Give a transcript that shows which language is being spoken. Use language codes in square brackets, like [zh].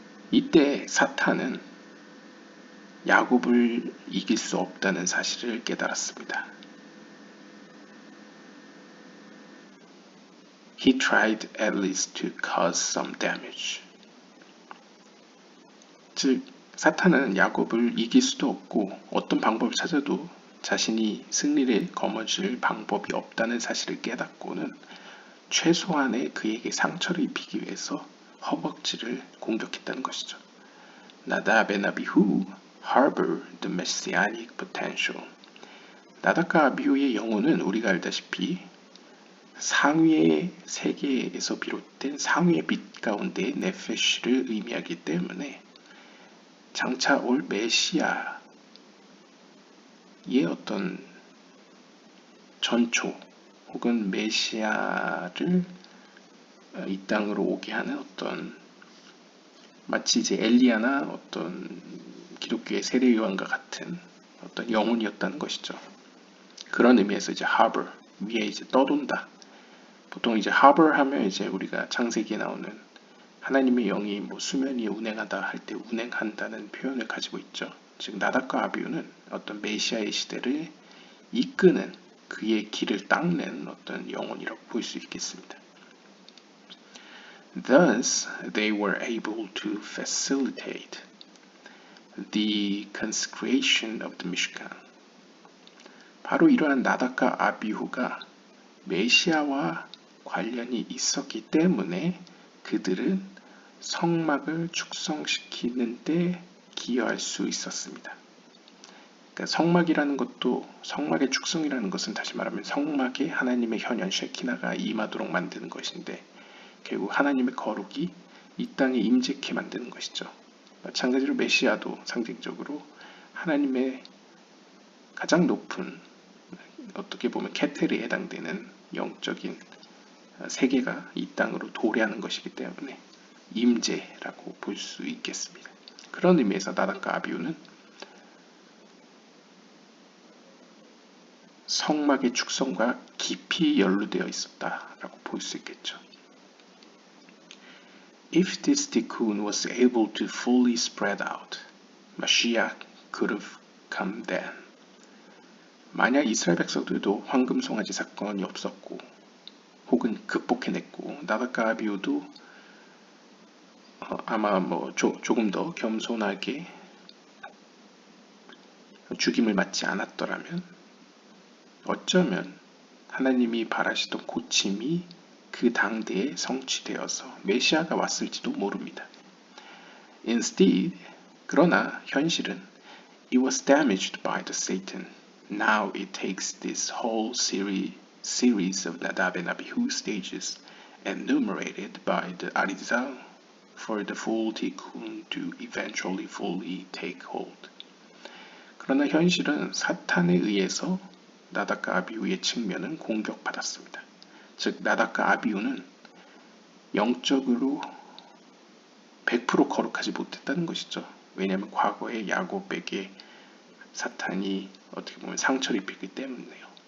[ko] 이때 사탄은 야곱을 이길 수 없다는 사실을 깨달았습니다. [en] He tried at least to cause some damage. [ko] 즉 사탄은 야곱을 이길 수도 없고 어떤 방법을 찾아도 자신이 승리를 거머쥘 방법이 없다는 사실을 깨닫고는 최소한의 그에게 상처를 입히기 위해서 허벅지를 공격했다는 것이죠. [en] 나답 and 아비후 harbor the messianic potential. [ko] 나답과 아비후의 영혼은 우리가 알다시피 상위의 세계에서 비롯된 상위의 빛 가운데 네페시를 의미하기 때문에 장차 올 메시아의 어떤 전초 혹은 메시아를 이 땅으로 오게 하는 어떤 마치 이제 엘리야나 어떤 기독교의 세례 요한과 같은 어떤 영혼이었다는 것이죠. 그런 의미에서 이제 harbor 위에 이제 떠돈다. 보통 이제 harbor 하면 이제 우리가 창세기에 나오는 하나님의 영이 뭐 수면 위에 운행하다 할 때 운행한다는 표현을 가지고 있죠. 즉 나답과 아비후는 어떤 메시아의 시대를 이끄는 그의 길을 닦는 어떤 영혼이라고 볼 수 있겠습니다. [en] Thus, they were able to facilitate the consecration of the Mishkan. [ko] 바로 이러한 나답과 아비후가 메시아와 관련이 있었기 때문에 그들은 성막을 축성시키는 데 기여할 수 있었습니다. 그러니까 성막이라는 것도, 성막의 축성이라는 것은 다시 말하면 성막에 하나님의 현현 쉐키나가 임하도록 만드는 것인데, 결국 하나님의 거룩이 이 땅에 임재케 만드는 것이죠. 마찬가지로 메시아도 상징적으로 하나님의 가장 높은, 어떻게 보면 케텔에 해당되는 영적인 세계가 이 땅으로 도래하는 것이기 때문에 임재라고 볼 수 있겠습니다. 그런 의미에서 나답과 아비후는 성막의 축성과 깊이 연루되어 있었다라고 볼 수 있겠죠. [en] If this tikkun was able to fully spread out, Mashiach could have come then. [ko] 만약 이스라엘 백성들도 황금 송아지 사건이 없었고 혹은 극복해냈고 나답과 아비후도 아마 조금 더 겸손하게 죽임을 맞지 않았더라면 어쩌면 하나님이 바라시던 고침이 그 당대에 성취되어서 메시아가 왔을지도 모릅니다. [en] Instead, [ko] 그러나 현실은 [en] it was damaged by the Satan. Now it takes this whole series of Nadab and Abihu stages enumerated by the Arizal for the full tikkun to eventually fully take hold. [ko] 그러나 현실은 사탄에 의해서 나답과 아비후의 측면은 공격받았습니다. 즉 나답과 아비후는 영적으로 100% 거룩하지 못했다는 것이죠. 왜냐하면 과거에 야곱에게 사탄이 어떻게 보면 상처를 입히기 때문에요.